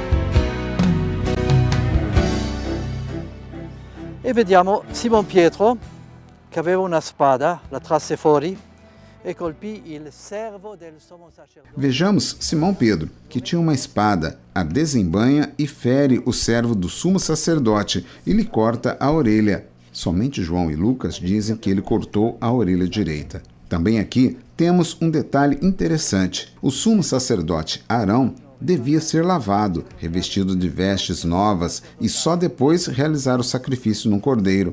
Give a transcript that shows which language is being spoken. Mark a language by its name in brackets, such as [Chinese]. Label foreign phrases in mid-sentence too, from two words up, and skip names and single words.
[Italian] E vediamo Simon Pietro che aveva una spada, la trasse fuori e colpì il servo del sommo sacerdote. [Portuguese] Vejamos Simão Pedro, que tinha uma espada, a desembanha e fere o servo do sumo sacerdote e lhe corta a orelha. Somente João e Lucas dizem que ele cortou a orelha direita. Também aqui temos um detalhe interessante. O sumo sacerdote Arão devia ser lavado, revestido de vestes novas e só depois realizar o sacrifício no cordeiro.